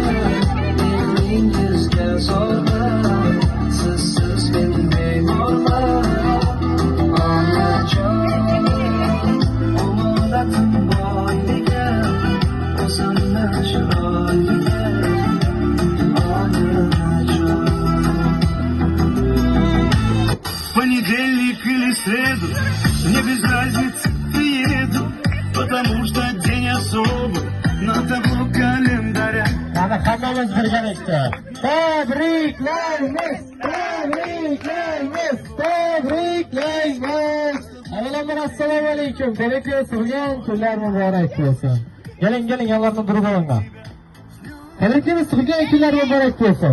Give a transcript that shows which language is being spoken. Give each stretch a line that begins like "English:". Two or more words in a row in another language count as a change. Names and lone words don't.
Uzbek: Elingizga zorman, sizsiz men bemorman. Onajon, omonatim boyliga, ko'zimni chiroyliga. Onajon.
Russian: Понедельник или среду, мне без разницы приеду, потому что день особый на того календаря.
Uzbek: Mana hammamiz birgalikda tabriklaymiz, tabriklaymiz, tabriklaymiz. Avvalambor assalomu alaykum. Demak, tug'ilgan kunlar muborak bo'lsin. Keling, yonlarni durib olinglar. Tabriklaymiz, tug'ilgan kunlar muborak bo'lsin.